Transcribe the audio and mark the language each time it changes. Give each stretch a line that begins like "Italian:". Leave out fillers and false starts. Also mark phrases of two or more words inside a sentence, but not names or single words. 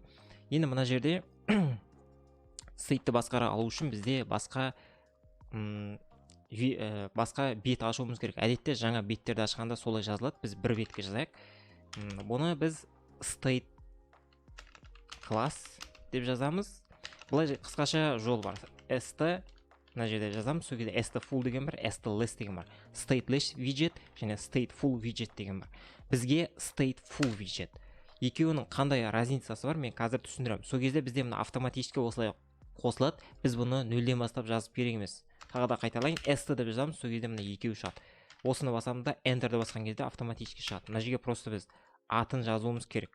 Kazakh: Енді мына жерде стейтті басқара алу үшін бізде басқа бет ашуымыз керек. Әдетте жаңа беттерді ашқанда солай жазылады. Біз бір бетке жазайық. Бұны біз state класс деп жазамыз. Бұлай қысқаша жол бар. st мына жерде жазамыз. Сол кезде
English: st full
Kazakh: деген бар,
English: st less
Kazakh: деген бар.
English: Stateless widget және state full widget
Kazakh: деген бар.
English: Бізге state full widget.
Kazakh: Екеуінің қандай разницасы бар, мен қазір түсіндіремін. Сол кезде бізде мына автоматически осылай қосылады. Біз бұны нөлден бастап жазып керек емес. Тағы да қайталайын, st деп жазамыз. Сол кезде мына екеуі шығады. Осыны басамыз да enterді басқан кезде автоматически шығады. Мына жерге просто біз атын жазуымыз керек.